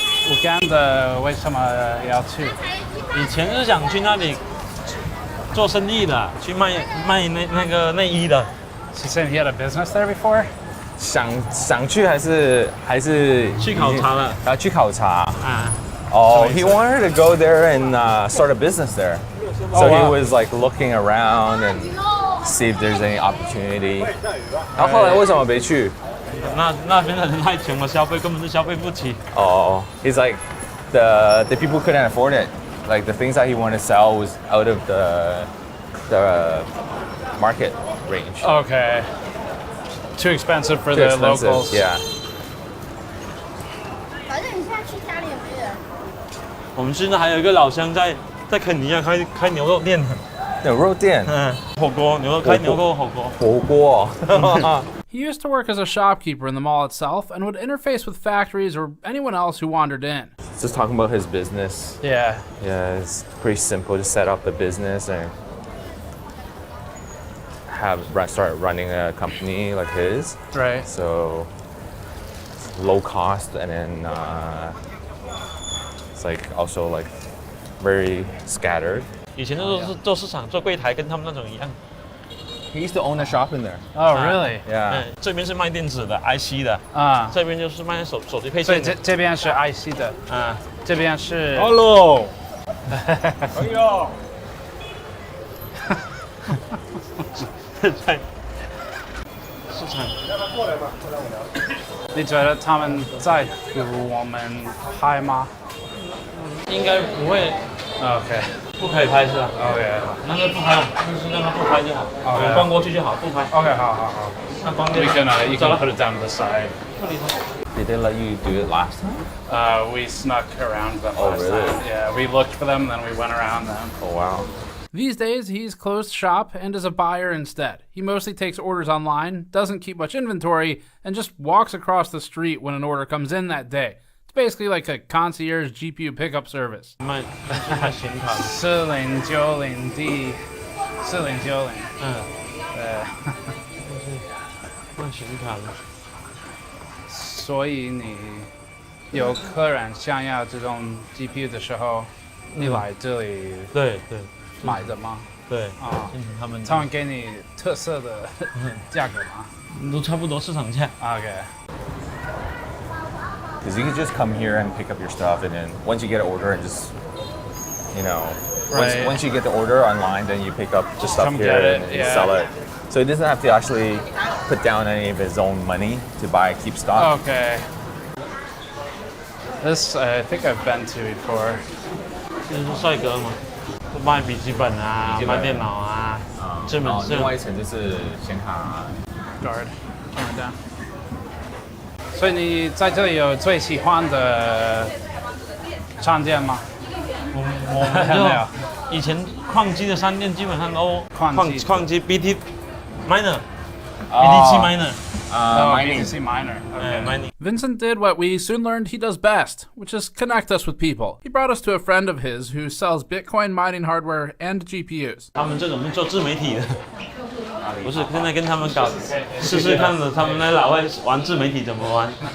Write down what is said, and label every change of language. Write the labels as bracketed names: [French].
[Chinese] Uganda 为什么要去？以前是想去那里做生意的，去卖那个内衣的。 [English] He said he had a business there before. [Chinese] 想去还是去考察了？去考察。 [English] He wanted to go there and start a business there. So he was like looking around and see if there's any opportunity. [Chinese] 然后后来为什么没去？那边的人太穷了，消费根本是消费不起。 [English] He's like the people couldn't afford it. Like the things that he wanted to sell was out of the market range. Okay. Too expensive for Too the expensive, locals. Yeah. [Chinese] 反正你现在去家里也没人。我们现在还有一个老乡在肯尼亚开牛肉店。牛肉店。火锅牛肉开牛肉火锅。火锅。 [English] He used to work as a shopkeeper in the mall itself and would interface with factories or anyone else who wandered in. Just talking about his business. Yeah. Yeah, it's pretty simple to set up the business and start running a company like his. Right. So low cost, and then it's like also like very scattered. [Chinese] 以前都是做市场做柜台，跟他们那种一样。 [English] He used to own a shop in there. Oh, really? Yeah. [Chinese] 这边是卖电子的 IC 的啊，这边就是卖手机配所以件的。这边是 IC 的啊，这边是。 [English] Hello。 [Chinese] 朋友。在市场。你觉得他们在乎我们拍吗？应该不会。 [English] OK。 [Chinese] 不可以拍是吧 [English] ？OK。 [Chinese] 那就不拍，就是让他不拍就好。 [English] OK。 [Chinese] 逛过去就好，不拍。 OK， 好。那方便。 [English] You can put it down to the side. Did they let you do it last time? We snuck around them Oh, last really? time. Yeah, we looked for them, then we went around them. Oh, wow. These days, he's closed shop and is a buyer instead. He mostly takes orders online, doesn't keep much inventory, and just walks across the street when an order comes in that day. It's basically like a concierge GPU pickup service. [Chinese] 卖显卡。 4090D，4090。 对。卖显卡的。所以你有客人想要这种 GPU 的时候，你来这里对买的吗？对啊，他们给你特色的价格吗？都差不多市场价。 [English] OK。 Because you can just come here and pick up your stuff, and then once you get an order and just, Right. once you get the order online, then you pick up the stuff Come here get it, and yeah. sell it. So he doesn't have to actually put down any of his own money to keep stock. Okay. This I think I've been to before. [Chinese] 这是帅哥嘛，卖笔记本啊，卖电脑啊，这门是。另外一层就是显卡 [English] Guard, camera down. [Chinese] 所以你在这里有最喜欢的商店吗？我们就以前矿机的商店基本上都矿机 BT miner BTC miner [English] BTC miner. Okay. mining. Vincent did what we soon learned he does best, which is connect us with people. He brought us to a friend of his who sells Bitcoin mining hardware and GPUs. [Chinese] 他们这种是做自媒体的，不是现在跟他们搞试试看的，他们在老外玩自媒体怎么玩。